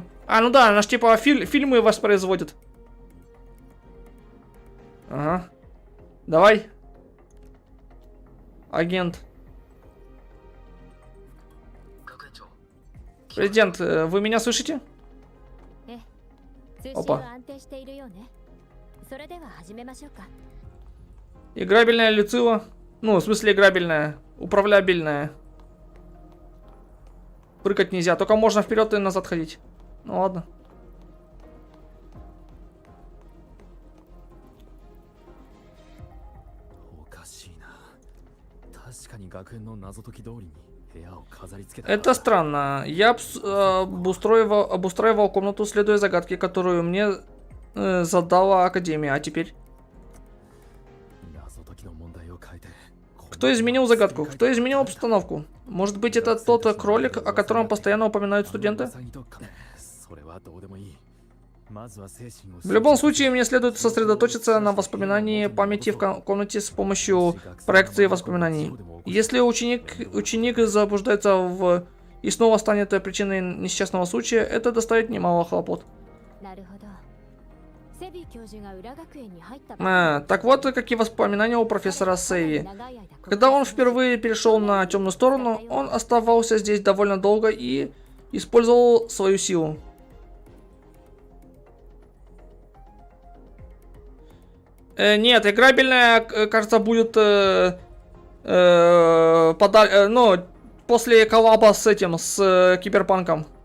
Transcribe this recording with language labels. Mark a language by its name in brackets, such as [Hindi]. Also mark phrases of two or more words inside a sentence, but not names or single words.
[Russian] ну да, она ж типа фильмы воспроизводит. Ага. Давай. Агент. Президент, вы меня слышите? [Japanese] 通信は安定しているようね。それでは始めましょうか。 [Russian] Играбельная Люцила. Ну, в смысле играбельная. Управлябельная. Прыгать нельзя, только можно вперед и назад ходить. Ну ладно. [Japanese] おかしいな。確かに学園の謎解き通りに部屋を飾り付けた。 [Russian] Это странно. Я обустраивал комнату, следуя загадке, которую мне задала Академия. А теперь? [Japanese] 謎解きの問題を変えて。 [Russian] Кто изменил загадку? Кто изменил обстановку? Может быть, это тот кролик, о котором постоянно упоминают студенты? В любом случае, мне следует сосредоточиться на воспоминании памяти в комнате с помощью проекции воспоминаний. Если ученик заблуждается и снова станет причиной несчастного случая, это доставит немало хлопот. [Japanese] なるほど。セビ教授が裏学園に入った。 [Russian] Так вот, какие воспоминания у профессора Севи. Когда он впервые перешел на темную сторону, он оставался здесь довольно долго и использовал свою силу. Нет, играбельная, кажется, будет ну, после коллаба с этим, с Киберпанком.